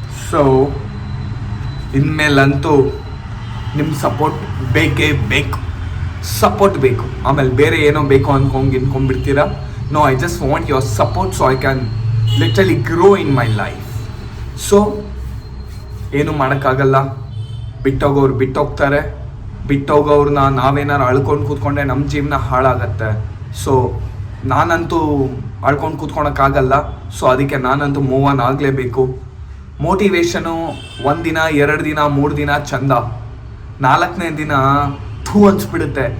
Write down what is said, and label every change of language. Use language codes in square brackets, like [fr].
[kn] So ಇನ್ಮೇಲಂತೂ ನಿಮ್ಮ support ಬೇಕೇ ಬೇಕು. ಸಪೋರ್ಟ್ ಬೇಕು, ಆಮೇಲೆ ಬೇರೆ ಏನೋ ಬೇಕು ಅನ್ಕೊಂಡ್ಬಿಡ್ತೀರಾ. [en] No, I just want your support so I can literally grow in my life. [kn] So ಏನು ಮಾಡೋಕ್ಕಾಗಲ್ಲ, ಬಿಟ್ಟೋಗೋರು ಬಿಟ್ಟೋಗ್ತಾರೆ. ಬಿಟ್ಟೋಗೋರನ್ನ ನಾವೇನಾರು ಅಳ್ಕೊಂಡು ಕೂತ್ಕೊಂಡ್ರೆ ನಮ್ಮ ಜೀವನ ಹಾಳಾಗತ್ತೆ. ಸೊ ನಾನಂತೂ ಅಳ್ಕೊಂಡು ಕೂತ್ಕೊಳಕ್ಕಾಗಲ್ಲ. ಸೊ ಅದಕ್ಕೆ ನಾನಂತೂ ಮೂವ್ ಆನ್ ಆಗಲೇಬೇಕು. ಮೋಟಿವೇಶನು 1 ದಿನ 2 ದಿನ 3 ದಿನ ಚಂದ, 4ನೇ ದಿನ ಥೂ ಅನ್ಸ್ಬಿಡುತ್ತೆ.